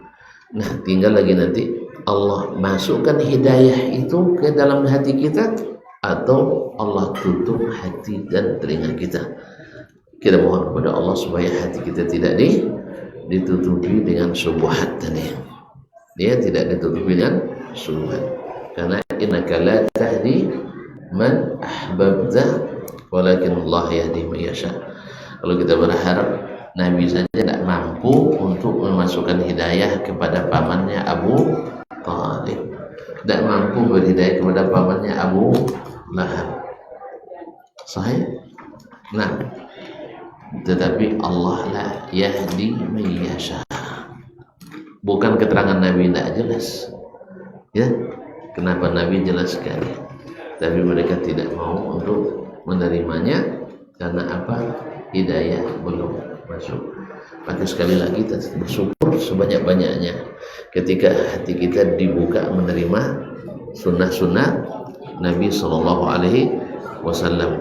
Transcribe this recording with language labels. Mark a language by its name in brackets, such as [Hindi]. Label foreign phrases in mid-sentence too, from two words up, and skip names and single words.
[Indonesian] Nah, tinggal lagi nanti Allah masukkan hidayah itu ke dalam hati kita atau Allah tutup hati dan telinga kita. Kita mohon kepada Allah supaya hati kita tidak ditutupi dengan syubhat tadi. Dia tidak ditutupi dengan syubhat. Karena [Arabic] إنك لا تهدي من أحببت ولكن الله يهدي من يشاء. [Indonesian] Kalau kita berharap Nabi saja tidak mampu untuk memasukkan hidayah kepada pamannya Abu Talib, tidak mampu berhidayah kepada pamannya Abu Lahab. Sahih? Nah, tetapi [Arabic] الله لا يهدي من يشاء. [Indonesian] Bukan keterangan Nabi tidak jelas. Ya, kenapa Nabi jelas sekali? Tapi mereka tidak mau untuk menerimanya karena apa? Hidayah belum masuk. Maka sekali lagi kita bersyukur sebanyak-banyaknya ketika hati kita dibuka menerima sunnah-sunnah Nabi [Arabic] صلى الله عليه وسلم.